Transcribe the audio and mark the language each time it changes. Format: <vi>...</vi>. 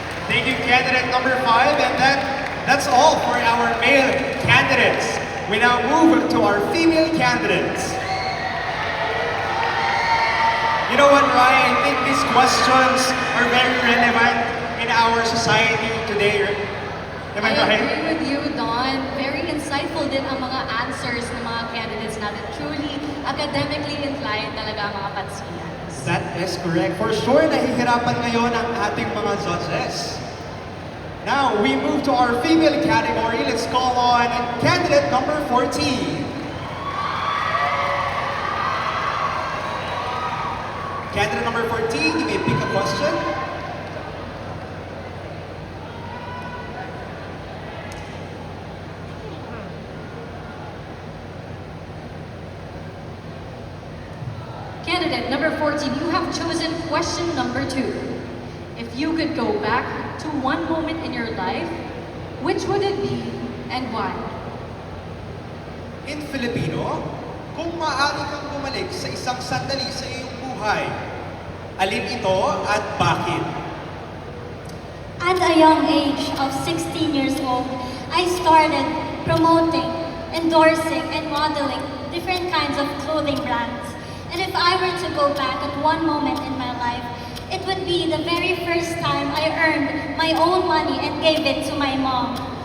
<en>Thank you, candidate number 5, and that's all for our male candidates. We now move to our female candidates. You know what, Ryan? I think these questions are very relevant in our society today. Am I right? agree with you, Don. Very insightful</en> <tl>din ang mga answers ng mga candidates natin.</tl> <en>Truly academically inclined</en> <tl>talaga ang mga pansinas.</tl> <en>That is correct. For sure,</en> <tl>nahihirapan ngayon ang ating mga judges.</tl> <en>Now, we move to our female category. Let's call on candidate number 14. Candidate number 14, you may pick a question. Candidate number 14, you have chosen question number 2. If you could go back to one moment in your life, which would it be and why? In Filipino,</en> <tl>kung maaari kang bumalik sa isang sandali sa iyong buhay, alin ito at bakit?</tl> <en>At a young age of 16 years old, I started promoting, endorsing, and modeling different kinds of clothing brands. And if I were to go back at one moment in my life, it would be the very first time I earned my own money and gave it to my mom.</en>